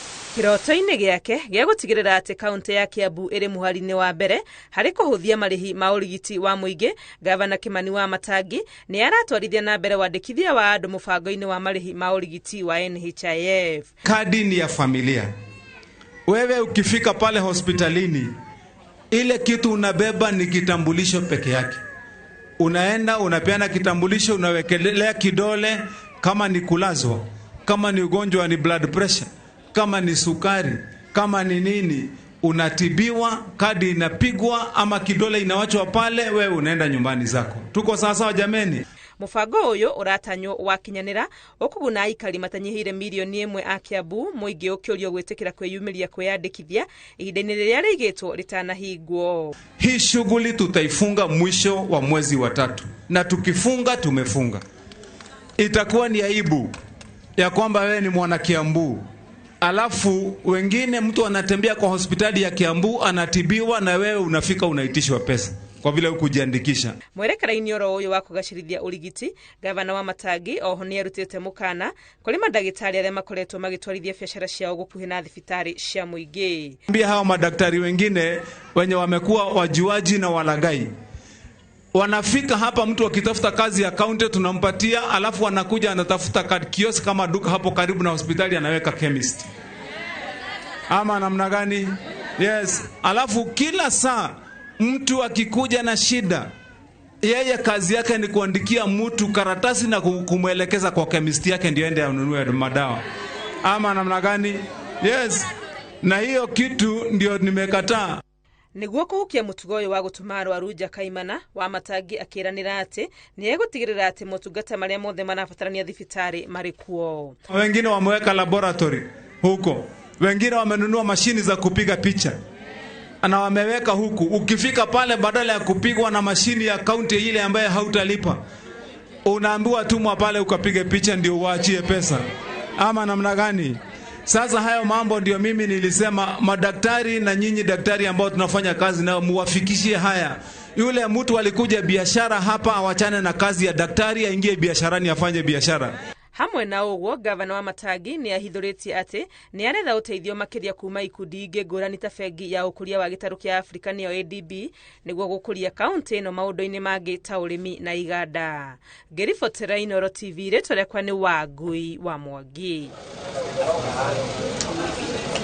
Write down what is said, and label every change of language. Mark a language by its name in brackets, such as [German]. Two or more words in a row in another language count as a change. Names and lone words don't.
[Kikuyu] Kiroto-inĩ gĩake gĩa gũtigĩrĩra atĩ kaunti ya Kiambu ĩrĩ mũhari-inĩ wa mbere harĩ kũhũthia marĩhi ma ũrigiti wa mũingĩ, Gavana Kimani Wamatangi nĩ aratwarithia na mbere wandĩkithia wa andũ mũbango-inĩ wa marĩhi ma ũrigiti wa NHIF. [Swahili] Kadi ni ya familia. Wewe ukifika pale hospitalini, ile kitu unabeba ni kitambulisho peke yake. Unaenda, unapeana kitambulisho, unawekelea kidole, kama ni kulazwa, kama ni ugonjwa ni [English] blood pressure, [Swahili] kama ni sukari, kama ni nini, unatibiwa, kadi inapigwa ama kidole inawachwa pale, wewe unaenda nyumbani zako. Tuko sawa jameni? [Kikuyu] Mubango uyu uratanyo wakinyanira ukuguna aikari matanyihire milioni 1 a Kiambu, muingi ukiorio gwitikira kwiyumiria kwiyandikithia ihinda-ini riria rigitwo ritanahingwo. [Swahili] Hii shughuli tutaifunga mwisho wa mwezi wa 3, na tukifunga tumefunga. Itakuwa ni aibu ya kwamba wewe ni mwana Kiambu, alafu wengine mtu anatembea kwa hospitali ya Kiambu anatibiwa na wewe unafika unaitishwa pesa kwa vile ukujiandikisha. [Kikuyu] Mwerekera-inĩ oro uyu wa kugacirithia urigiti, Gavana Wamatangi oho ni arutite mukana kuri madagitari aria makoretwo magitwarithia biashara ciao gukuhi na thibitari cia muingi. [Swahili] Mbia hao madaktari wengine wenye wamekuwa wajuaji na walagai, wanafika hapa, mtu akitafuta kazi ya kaunti tunampatia, alafu anakuja anatafuta kiosk kama duka hapo karibu na hospitali anaweka chemist. Ama namna gani? Yes. Alafu kila saa mtu akikuja na shida, yeye kazi yake ni kuandikia mtu karatasi na kumwelekeza kwa chemist yake ndio aende anunue madawa. Ama namna gani? Yes. Na hiyo kitu ndio nimekataa. [Kikuyu] Niguo kuhukia mutugo uyu wa gutuma arwaru kaimana, Wamatangi akiranira ati ni egutigirira ati motungata maria mothe marabatarania thibitari mari kuo. [Swahili] Wengine wameweka laboratory huko, wengine wamenunua mashini za kupiga picha na wameweka huku. Ukifika pale, badala ya kupigwa na mashini ya kaunti ile ambaye hautalipa, unaambiwa tumwa pale ukapige picha ndio uachie pesa. Ama namna gani? Sasa hayo mambo ndio mimi nilisema madaktari na nyinyi daktari ambao tunafanya kazi nao muwafikishie haya. Yule mtu alikuja biashara hapa, awachane na kazi ya daktari, aingie biasharani afanye biashara. [Kikuyu] Hamwe na uguo, Gavana Wamatangi ni ahithuritie ati ni aretha uteithio makiria kuma ikundi ingi ngurani ta bengi ya ukuria wa gitaru kia Afrika niyo ADB niguo gukuria kaunti ino maundu-ini mangi ta urimi na iganda. Ngiribotera Inooro TV, ritwa riakwa ni Wangui wa Mwangi.